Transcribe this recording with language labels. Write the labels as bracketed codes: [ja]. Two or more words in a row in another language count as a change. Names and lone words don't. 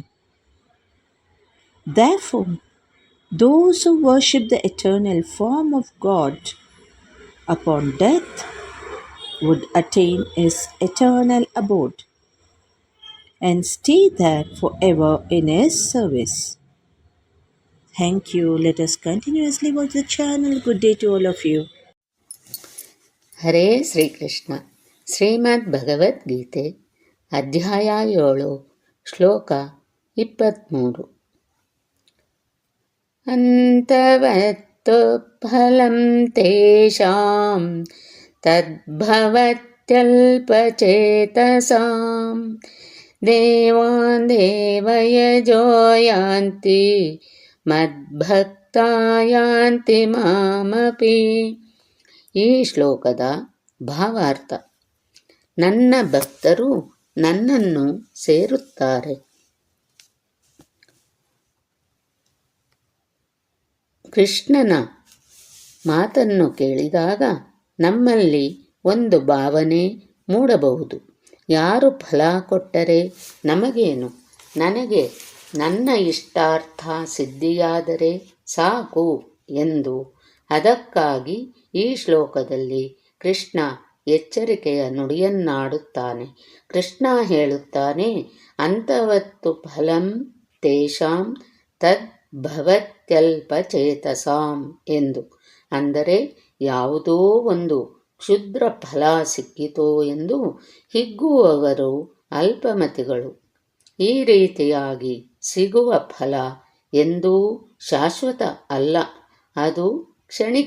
[en] Therefore, those who worship the eternal form of God upon death would attain his eternal abode and stay there forever in his service. Thank you. Let us continuously watch the channel. Good day to all of you. [kn] ಹರೇ ಶ್ರೀಕೃಷ್ಣ. ಶ್ರೀಮದ್ ಭಗವದ್ಗೀತೆ ಅಧ್ಯಾಯ 7 ಶ್ಲೋಕ 23. [sa] ಅಂತವತ್ತು ಫಲಂ ತೇಷಾಂ ತದ್ಭವತ್ಯಲ್ಪಚೇತಸಾಂ ದೇವಾನ್ ದೇವಯಜೋ ಯಾಂತಿ ಮದ್ಭಕ್ತಾ ಯಾಂತಿ ಮಾಮಪಿ. [kn] ಈ ಶ್ಲೋಕದ ಭಾವಾರ್ಥ: ನನ್ನ ಭಕ್ತರು ನನ್ನನ್ನು ಸೇರುತ್ತಾರೆ. ಕೃಷ್ಣನ ಮಾತನ್ನು ಕೇಳಿದಾಗ ನಮ್ಮಲ್ಲಿ ಒಂದು ಭಾವನೆ ಮೂಡಬಹುದು: ಯಾರು ಫಲ ಕೊಟ್ಟರೆ ನಮಗೇನು, ನನಗೆ ನನ್ನ ಇಷ್ಟಾರ್ಥ ಸಿದ್ಧಿಯಾದರೆ ಸಾಕು ಎಂದು. ಅದಕ್ಕಾಗಿ ಈ ಶ್ಲೋಕದಲ್ಲಿ ಕೃಷ್ಣ ಎಚ್ಚರಿಕೆಯ ನುಡಿಯನ್ನಾಡುತ್ತಾನೆ. ಕೃಷ್ಣ ಹೇಳುತ್ತಾನೆ, [sa] ಅಂತವತ್ತು ಫಲಂ ತೇಷಾಂ ತದ್ಭವತ್ಯಲ್ಪಚೇತಸಾಂ ಎಂದು. [kn] ಅಂದರೆ ಯಾವುದೋ ಒಂದು ಕ್ಷುದ್ರ ಫಲ ಸಿಕ್ಕಿತೋ ಎಂದು ಹಿಗ್ಗುವವರು ಅಲ್ಪಮತಿಗಳು. ಈ ರೀತಿಯಾಗಿ ಸಿಗುವ ಫಲ ಎಂದೂ ಶಾಶ್ವತ ಅಲ್ಲ, ಅದು ಕ್ಷಣಿಕ.